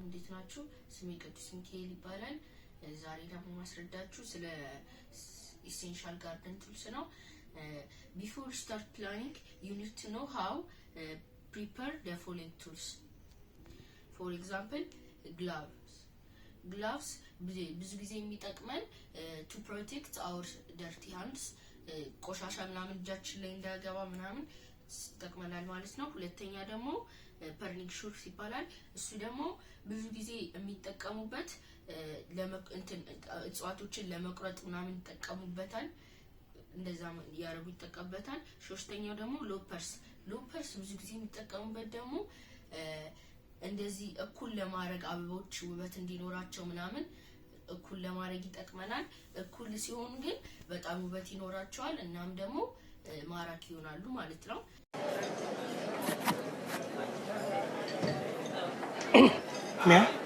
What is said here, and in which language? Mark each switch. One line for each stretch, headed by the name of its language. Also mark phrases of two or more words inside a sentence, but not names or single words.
Amharic: እንዴት ናችሁ? ስሜ ቅዱስ ሚካኤል ይባላል። ዛሬ ደግሞ ማስረዳችሁ ስለ
English: essential garden tools
Amharic: ነው።
English: Before start planning, you need to know how prepare the following tools. For example, gloves
Amharic: ብዙ ጊዜ የሚጠቅመን
English: to protect our dirty hands
Amharic: ቆሻሻ ምናምን እጃችን ላይ እንዳይገባ ምናምን ተጠቅመናል ማለት ነው። ሁለተኛ ደግሞ
English: pruning shears
Amharic: ይባላል። እሱ ደግሞ ብዙ ጊዜ የሚጠቀሙበት እጽዋቶችን ለመቁረጥ ምናምን ይጠቀሙበታል። እንደዛ ያረጉ ይጠቀሙበታል። ሶስተኛው ደግሞ ሎፐርስ ብዙ ጊዜ የሚጠቀሙበት ደግሞ እንደዚህ እኩል ለማድረግ አበቦች ውበት እንዲኖራቸው ምናምን እኩል ለማድረግ ይጠቅመናል። እኩል ሲሆን ግን በጣም ውበት ይኖራቸዋል እናም ደግሞ ማራኪ ይሆናሉ ማለት ነው። मैं